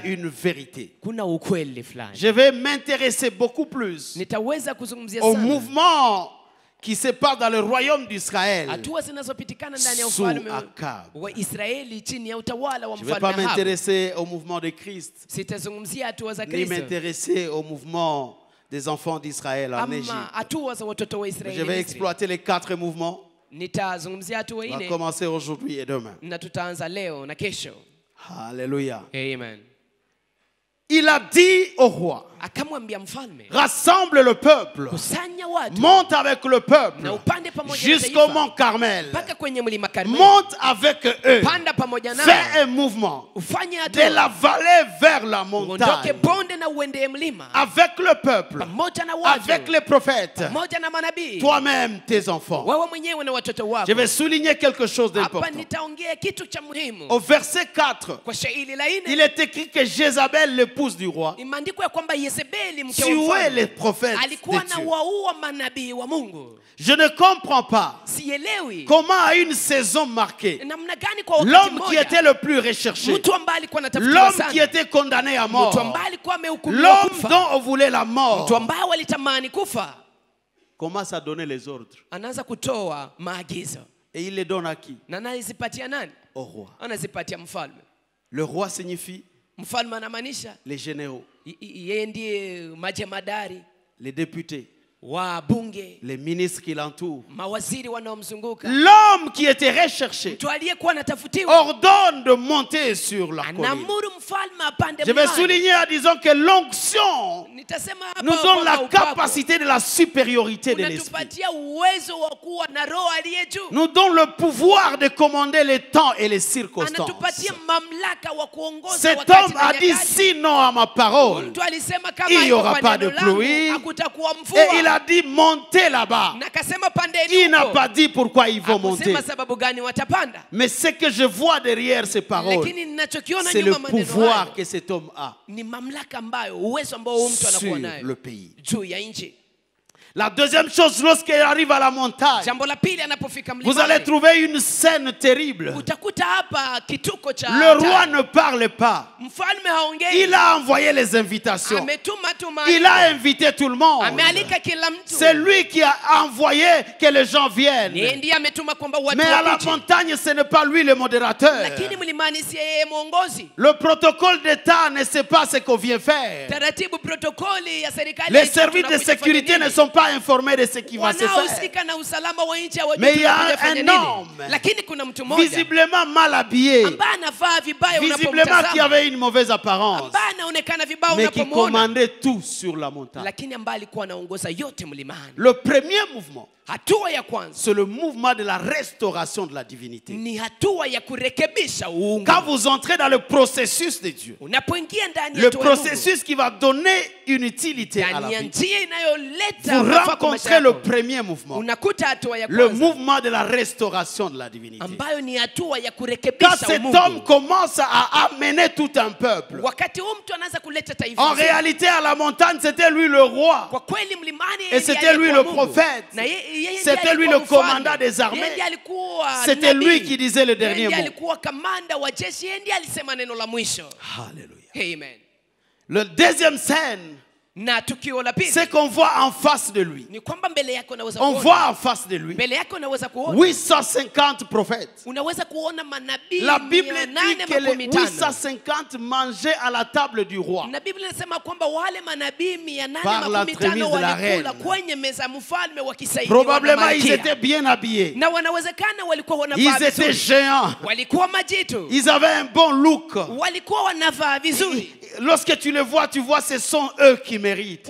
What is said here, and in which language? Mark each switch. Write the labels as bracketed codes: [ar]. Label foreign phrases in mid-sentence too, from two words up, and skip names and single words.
[sw] hatua [fr] une vérité. [sw] kuna ukweli fulani. [fr] Je vais m'intéresser beaucoup plus [sw] Nitaweza kuzungumzia [fr] au [sw] sana [fr] mouvement qui se passe dans le royaume d'Israël [sw] hatua zinazopitikana ndani ya [fr] sous [sw] ufalme [fr] Akab. [sw] wa Israeli chini ya utawala wa [fr] Je ne vais [sw] mfalme [fr] pas [sw] Ahabu. [fr] m'intéresser au mouvement de Christ, [sw] Sitazungumzia hatua za [fr] ni [sw] Kristo [fr] m'intéresser au mouvement des enfants d'Israël en [sw] ama [fr] Égypte. [sw] hatua za watoto wa [fr] Je [sw] Israeli [fr] vais [sw] Misri. [fr] exploiter les 4 mouvements. [sw] Nitazungumzia hatua [fr] On va [sw] nne [fr] commencer aujourd'hui et demain. [sw] na tutaanza leo na kesho. [fr] Alléluia. [sw] Amen. [fr] Il a dit au roi, [sw] Akamwambia mfalme, [fr] rassemble le peuple, [sw] kusanya watu [fr] monte avec le peuple [sw] na upande pamoja na [fr] jusqu'au [sw] taifa [fr] mont Carmel. [sw] mpaka kwenye mlima Karmeli. [fr] Monte avec eux. [sw] Panda pamoja nao, [fr] Fais un mouvement [sw] ufanye [fr] de la [sw] hatua, [fr] vallée vers la [sw] uondoke [fr] montagne. [sw] bonde na uendee mlima, [fr] Avec le peuple, [sw] pamoja na watu, [fr] avec les prophètes, [sw] pamoja na manabii, [fr] toi-même, tes enfants. [sw] wewe mwenyewe na watoto [fr] Je [sw] wako. [fr] vais souligner quelque chose [sw] Hapa [fr] d'important. [sw] nitaongea kitu cha muhimu. [fr] Au verset 4, [sw] Kwa shairi la [fr] il [sw] nne [fr] est écrit que Jézabel, l'épouse du roi, [sw] imeandikwa ya kwamba Yezebeli mke wa [fr] tuait les [sw] mfalme [fr] prophètes [sw] alikuwa [fr] de [sw] na [fr] Dieu. [sw] waua manabii wa Mungu. [fr] Je ne comprends pas [sw] Sielewi [fr] comment à une saison marquée, [sw] namna gani kwa wakati [fr] l'homme qui [sw] mmoja [fr] était le plus recherché, [sw] mtu ambaye alikuwa anatafutiwa [fr] l'homme qui [sw] sana, [fr] était condamné à [sw] mtu [fr] mort, [sw] ambaye alikuwa amehukumiwa [fr] l'homme [sw] kufa, [fr] dont on voulait la [sw] mtu [fr] mort, [sw] ambaye walitamani kufa, [fr] commence à donner les ordres. [sw] anaanza kutoa maagizo. [fr] Et il les donne à qui? [sw] Na anazipatia nani? [fr] Au roi. [sw] Anazipatia mfalme. [fr] Le roi signifie [sw] Mfalme anamaanisha [fr] les généraux, [sw] yeye ndiye majemadari, [fr] les députés, [sw] wa bunge, [fr] les ministres qui l'entourent. [sw] mawaziri wanaomzunguka. [fr] L'homme qui était recherché [sw] Mtu aliyekuwa anatafutiwa [fr] ordonne de monter sur la colline. [sw] anaamuru mfalme apande [fr] Je vais [sw] mlimani. [fr] souligner en disant que l'onction [sw] Nitasema hapa [fr] nous donne [sw] kwamba [fr] la [sw] upako [fr] capacité de la supériorité de l'esprit. [sw] unatupatia uwezo wa kuwa na roho aliye juu. [fr] Nous donne le pouvoir de commander les temps et les circonstances. [sw] Anatupatia mamlaka wa kuongoza [fr] Cet [sw] wakati [fr] homme [sw] na [fr] a dit [sw] nyakati. [fr] si non à ma parole. [sw] Mtu alisema kama [fr] Il y [sw] haiko [fr] aura [sw] kwa [fr] pas [sw] neno [fr] de [sw] langu, [fr] pluie. [sw] hakutakuwa [fr] Et [sw] mvua. [fr] il a dit montez là-bas. [sw] Na akasema pandeni [fr] Il n'a [sw] huko. [fr] pas dit pourquoi ils vont monter. [sw] Hakusema sababu gani watapanda. [fr] Mais ce que je vois derrière ces paroles, [sw] Lakini ninachokiona [fr] c'est le [sw] nyuma maneno [fr] pouvoir [sw] hayo [fr] que cet homme a [sw] ni mamlaka ambayo, uwezo ambao huyu mtu [fr] sur [sw] anakuwa [fr] le [sw] nayo [fr] pays. [sw] juu ya nchi. [fr] La deuxième chose, lorsqu'il arrive à la montagne, [sw] Jambo la pili, anapofika [fr] vous allez [sw] mlimani [fr] trouver une scène terrible. [sw] utakuta hapa kituko cha [fr] Le roi [sw] hatari. [fr] ne parle pas. [sw] Mfalme haongei, [fr] Il a envoyé les invitations. [sw] ametuma tu [fr] Il a invité tout le monde. [sw] amealika kila mtu. [fr] C'est lui qui a envoyé que les gens viennent. [sw] Yeye ndiye ametuma kwamba watu [fr] Mais à la [sw] wakuje. [fr] montagne, ce n'est pas lui le modérateur. [sw] Lakini mlimani si yeye mwongozi. [fr] Le protocole d'État ne sait pas ce qu'on vient faire. [sw] Taratibu, protokoli ya serikali [fr] Les [sw] haijui [fr] services de [sw] tunakuja [fr] sécurité [sw] kufanya [fr] ne [sw] nini. [fr] sont pas informés de ce qui va se faire. [sw] Wanaohusika na usalama wa nchi hawajui [fr] Mais il y a [sw] tunakuja kufanya [fr] un [sw] nini. [fr] homme [sw] Lakini kuna mtu mmoja [fr] Visiblement mal habillé, [sw] ambaye anavaa vibaya [fr] visiblement qui [sw] unapomtazama, [fr] avait une mauvaise apparence, [sw] ambaye anaonekana vibaya [fr] mais qui [sw] unapomwona, [fr] commandait tout sur la montagne. [sw] lakini ambaye alikuwa anaongoza yote mlimani. [fr] Le premier mouvement, [sw] Hatua ya kwanza [fr] c'est le mouvement de la restauration de la divinité. [sw] ni hatua ya kurekebisha uungu. [fr] Quand vous entrez dans le processus de Dieu, [sw] Unapoingia ndani ya [fr] le [sw] hatua ya Mungu, [fr] processus qui va donner une utilité à la [sw] ndani ya [fr] vie, [sw] njia inayoleta [fr] vous [sw] manufaa kwa maisha [fr] rencontrez le [sw] yako, [fr] premier mouvement, [sw] unakuta hatua ya [fr] le [sw] kwanza [fr] mouvement de la restauration de la divinité. [sw] ambayo ni hatua ya [fr] Quand [sw] kurekebisha [fr] cet homme [sw] umungu. [fr] commence à amener tout un peuple, [sw] Wakati huu mtu anaanza kuleta taifa [fr] en [sw] zima, [fr] réalité à la montagne c'était lui le roi. [sw] kwa kweli mlimani [fr] Et [sw] yeye [fr] c'était [sw] ndiye [fr] lui [sw] alikuwa [fr] le [sw] Mungu. [fr] prophète. [sw] Na yeye ndiye [fr] C'était lui [sw] alikuwa [fr] le commandant [sw] mfalme. [fr] des armées. [sw] Yeye ndiye alikuwa [fr] C'était [sw] nabii. [fr] lui qui disait le [sw] Yeye [fr] dernier [sw] ndiye [fr] mot. [sw] alikuwa kamanda wa jeshi, yeye ndiye alisema neno la mwisho. [fr] Alléluia. [sw] Amen. [fr] Le deuxième scène, [sw] Na tukio la pili [fr] c'est qu'on voit en face de lui. [sw] ni kwamba mbele yako unaweza [fr] On [sw] kuona, [fr] voit en face de lui [sw] mbele yako unaweza kuona [fr] 850 prophètes. [sw] unaweza kuona manabii [fr] La Bible dit que les [sw] 850. [fr] 850 mangeaient à la table du roi. [sw] Na Biblia inasema kwamba wale manabii [fr] Par la [sw] 850 [fr] tremise de la [sw] walikula [fr] reine. [sw] kwenye meza ya mfalme wakisaidiwa na [fr] Probablement ils [sw] malkia. [fr] étaient bien habillés. [sw] Na wanawezekana walikuwa [fr] Ils [sw] wanavaa [fr] étaient [sw] vizuri, [fr] géants. [sw] walikuwa majitu, [fr] Ils avaient un bon look. [sw] walikuwa wanavaa vizuri. [fr] Lorsque tu les vois, tu vois ce sont eux qui méritent.